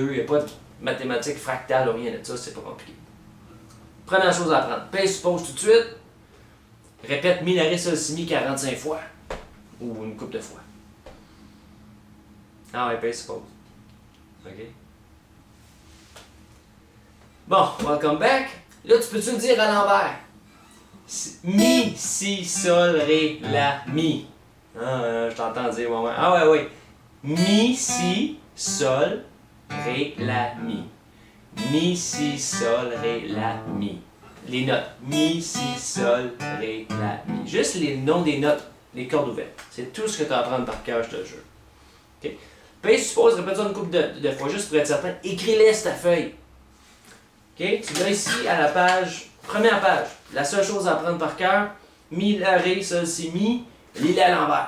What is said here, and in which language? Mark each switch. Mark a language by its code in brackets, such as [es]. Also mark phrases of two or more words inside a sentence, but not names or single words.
[fr] Il n'y a pas de mathématiques fractales ou rien de ça, c'est pas compliqué. Première chose à apprendre. Pèse sur pause tout de suite. Répète Mi, La, Ré, Sol, Si, Mi 45 fois. Ou une couple de fois. Ah ouais, pèse sur pause. OK? Bon, [en] welcome back. [fr] Là, tu peux-tu le dire à l'envers? Mi, Si, Sol, Ré, La, Mi. Ah, je t'entends dire, ouais. Ah ouais. Mi, Si, Sol, Ré, La, Mi. Mi, Si, Sol, Ré, La, Mi. Les notes. Mi, Si, Sol, Ré, La, Mi. Juste les noms des notes, les cordes ouvertes. C'est tout ce que tu vas apprendre par cœur, je te jure. OK? Puis, suppose, répète ça une couple de fois, juste pour être certain. Écris-les sur ta feuille. OK? Tu l'as ici à la page, première page. La seule chose à apprendre par cœur, Mi, La, Ré, Sol, Si, Mi, lis-les à l'envers.